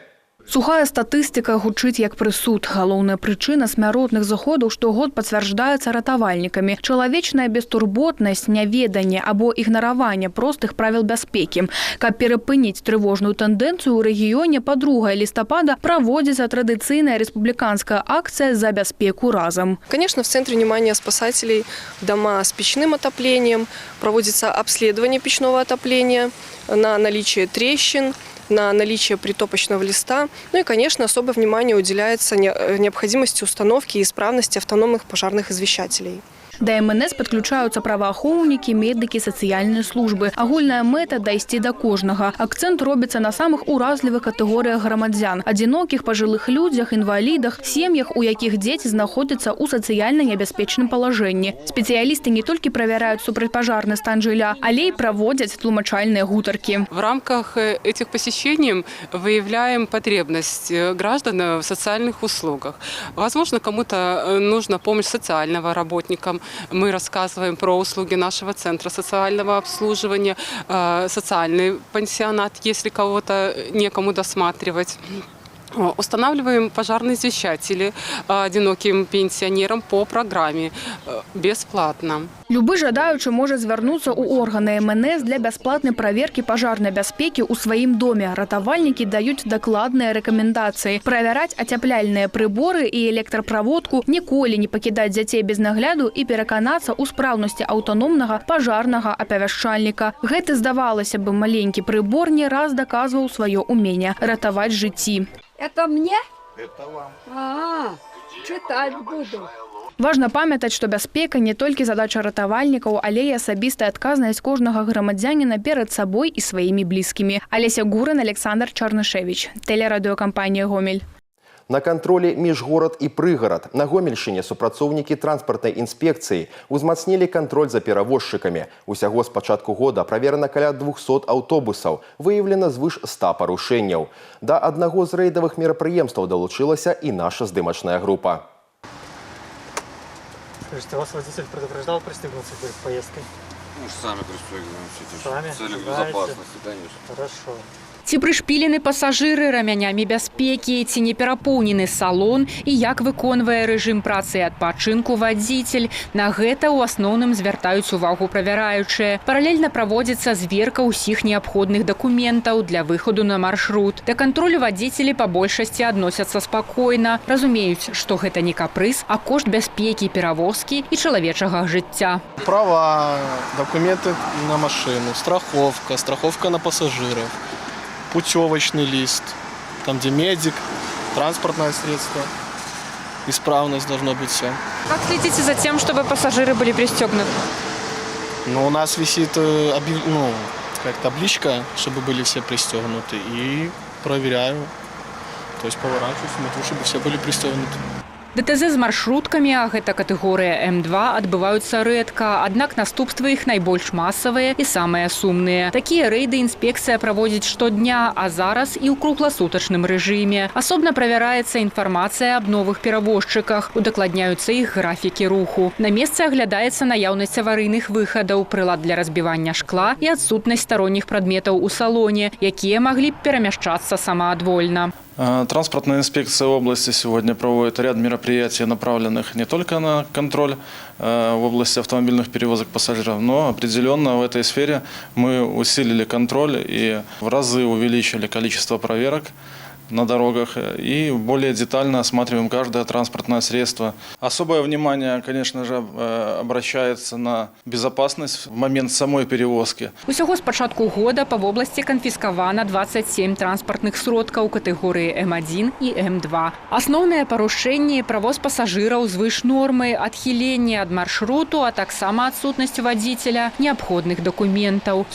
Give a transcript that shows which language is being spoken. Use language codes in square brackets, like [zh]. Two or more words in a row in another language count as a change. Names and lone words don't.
[be] Сухая статыстыка гучыць як прысуд. Галоўная прычына смяротных заходаў штогод пацвярджаецца ратавальнікамі. Чалавечная бестурботнасць, няведанне або ігнараванне простых правіл бяспекі. Каб перапыніць трывожную тэндэнцыю, у рэгіёне па 2 лістапада праводзіцца традыцыйная рэспубліканская акцыя за бяспеку разам. [ru] Конечно, в центре внимания спасателей дома с печным отоплением. Проводится обследование печного отопления на наличие трещин, на наличие притопочного листа. Ну и, конечно, особое внимание уделяется необходимости установки и исправности автономных пожарных извещателей. [be] Да МНС подключаются праваахоўнікі, медыкі, сацыяльныя службы. Агульная мэта – дайсці да кожнага. Акцэнт робіцца на самых уразлівых катэгорыях грамадзян – адзінокіх, пажылых людзях, інвалідах, сем'ях, у якіх дзеці знаходзяцца ў сацыяльна небяспечным палажэнні. Спецыялісты не толькі правяраюць супрацьпажарны стан жылля, але і праводзяць тлумачальныя гутаркі. [ru] В рамках этих посещений выявляем потребность граждан в социальных услугах. Возможно, кому-то нужна помощь социального работника. Мы рассказываем про услуги нашего центра социального обслуживания, социальный пансионат, если кого-то некому досматривать. Устанавливаем пожарные извещатели одиноким пенсионерам по программе бесплатно. [be] Любы жадаючы можа звярнуцца ў органы МНС для бясплатнай праверкі пажарнай бяспекі ў сваім доме. Ратавальнікі даюць дакладныя рэкамендацыі. Правяраць ацяпляльныя прыборы і электраправодку, ніколі не пакідаць дзяцей без нагляду і пераканацца ў спраўнасці аўтаномнага пажарнага апавяшчальніка. Гэты, здавалася бы, маленькі прыбор не раз даказваў сваё ўменне ратаваць жыцці. [ru] Это мне? Это вам. Читать буду. [be] Важна памятаць, што бяспека не толькі задача ратавальнікаў, але і асабістая адказнасць кожнага грамадзяніна перад сабой і сваімі блізкімі. Алеся Гурын, Александр Чарнышевич. Тэлерадыёкампанія «Гомель». На кантролі міжгорад і прыгарад на Гомельшчыне супрацоўнікі транспартнай інспекцыі ўзмацнілі кантроль за перавозчыкамі. Усяго з пачатку года праверана каля 200 аўтобусаў, выяўлена звыш 100 парушэнняў. Да аднаго з рэйдавых мерапрыемстваў долучилася и наша здымачная группа. [ru] Скажите, вас водитель предупреждал пристегнуться перед поездкой? Мы же сами пристегиваемся. Сами? В целях безопасности, конечно. Хорошо. [be] Ці прышпілены пасажыры рамянямі бяспекі, ці не перапоўнены салон і як выконвае рэжым працы і адпачынку вадзіцель. На гэта ў асноўным звяртаюць увагу правяраючыя. Паралельна праводзіцца зверка ўсіх неабходных дакументаў для выхаду на маршрут. Да кантролю вадзіцелі па большасці адносяцца спакойна. Разумеюць, што гэта не капрыз, а кошт бяспекі перавозкі і чалавечага жыцця. [ru] Права, документы на машину, страховка на пассажиров. Путевочный лист, там где медик, транспортное средство, исправность должно быть все. Как следите за тем, чтобы пассажиры были пристегнуты? Ну, у нас висит табличка, чтобы были все пристегнуты, и проверяю, то есть поворачиваюсь, смотрю, чтобы все были пристегнуты. [be] ДТЗ з маршруткамі, а гэта катэгорыя М2, адбываюцца рэдка, аднак наступствы іх найбольш масавыя і самыя сумныя. Такія рэйды інспекцыя праводзіць штодня, а зараз і ў кругласутачным рэжыме. Асобна правяраецца інфармацыя аб новых перавозчыках, удакладняюцца іх графікі руху. На месцы аглядаецца наяўнасць аварыйных выхадаў, прылад для разбівання шкла і адсутнасць старонніх прадметаў у салоне, якія маглі б перамяшчацца самаадвольна. [ru] Транспортная инспекция области сегодня проводит ряд мероприятий, направленных не только на контроль в области автомобильных перевозок пассажиров, но определенно в этой сфере мы усилили контроль и в разы увеличили количество проверок на дорогах и более детально осматриваем каждое транспортное средство. Особое внимание, конечно же, обращается на безопасность в момент самой перевозки. [be] Усяго з пачатку года па вобласці канфіскавана 27 транспартных сродкаў катэгорыі М1 і М2. Асноўныя парушэнні – правоз пасажыраў звыш нормы, адхіленне ад маршруту, а таксама адсутнасць у вадзіцеля неабходных дакументаў.